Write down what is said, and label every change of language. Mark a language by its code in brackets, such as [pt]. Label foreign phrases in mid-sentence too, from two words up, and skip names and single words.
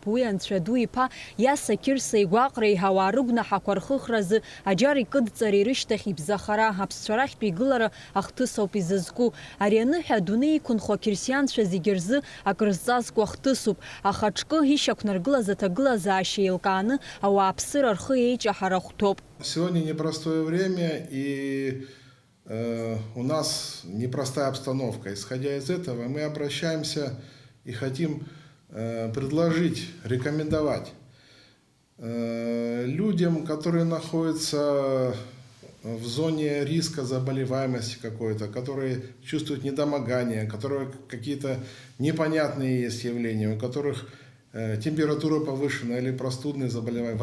[ab] Уи Анцәа ду иԥа Иаса Кьырса игәаҟреи ауаа рыгәнаҳақәа рхыхразы аџьар икыдҵара ирышьҭахь ибзахара аԥсцәа рахьтә игылара ахҭыс ауп изызку. Ари аныҳәа адунеи иқәынхо акирсианцәа зегьы рзы акрызҵазкуа хҭысуп. Аха ҽкы ишьақәнаргылаз аҭагылазаашьа еилкааны ауааԥсыра рхы еиҷаҳара хәҭоуп. [ru] Сегодня непростое время, и у нас непростая обстановка. Исходя из этого, мы обращаемся и хотим предложить, рекомендовать людям, которые находятся в зоне риска заболеваемости какой-то, которые чувствуют недомогание, которые какие-то непонятные есть явления, у которых температура повышена или простудные заболевания.